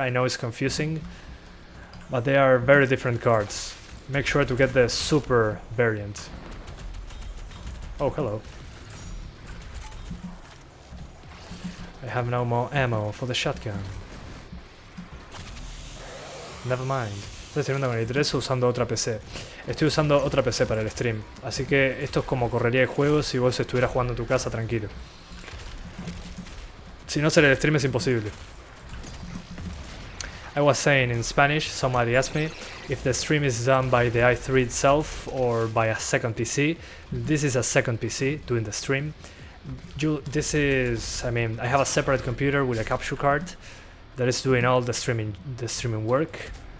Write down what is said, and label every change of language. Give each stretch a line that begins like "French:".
English: I know it's confusing, but they are very different cards. Make sure to get the Super variant. Oh, hello. I have no more ammo for the shotgun. Never mind.
Spanish: Estoy streamando con el i3 usando otra PC. Estoy usando otra PC para el stream. Así que esto es como correría de juegos si vos estuvieras jugando en tu casa tranquilo. Si no, hacer el stream es imposible.
English: I was saying in Spanish, somebody asked me if the stream is done by the i3 itself or by a second PC. This is a second PC doing the stream. I have a separate computer with a capture card that is doing all the streaming work.